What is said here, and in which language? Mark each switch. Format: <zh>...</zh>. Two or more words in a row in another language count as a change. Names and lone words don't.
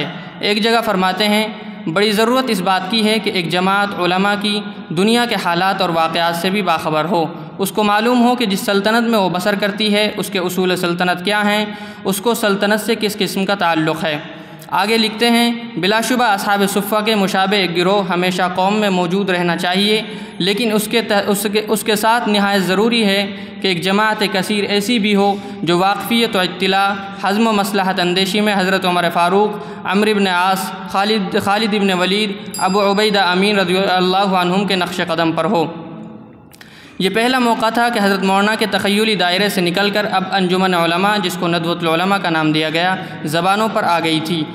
<ur>ایک جگہ فرماتے ہیں، بڑی ضرورت اس بات کی ہے کہ ایک جماعت علماء کی دنیا کے حالات اور واقعات سے بھی باخبر ہو، اس کو معلوم ہو کہ جس سلطنت میں وہ بسر کرتی ہے اس کے اصول سلطنت کیا ہیں، اس کو سلطنت سے کس قسم کا تعلق ہے۔ آگے لکھتے ہیں، بلا شبہ اصحاب صفہ کے مشابہ ایک گروہ ہمیشہ قوم میں موجود رہنا چاہیے، لیکن اس کے ساتھ نہایت ضروری ہے کہ ایک جماعت کثیر ایسی بھی ہو جو واقفیت و اطلاع، حزم و مصلحت اندیشی میں حضرت عمر فاروق، عمرو بن عاص، خالد بن ولید، ابو عبیدہ امین رضی اللہ عنہم کے نقش قدم پر ہو۔ یہ پہلا موقع تھا کہ حضرت مولانا کے تخیلی دائرے سے نکل کر اب انجمن علماء، جس کو ندوۃ العلماء کا نام دیا گیا، زبانوں پر آ گئی تھی۔</ur>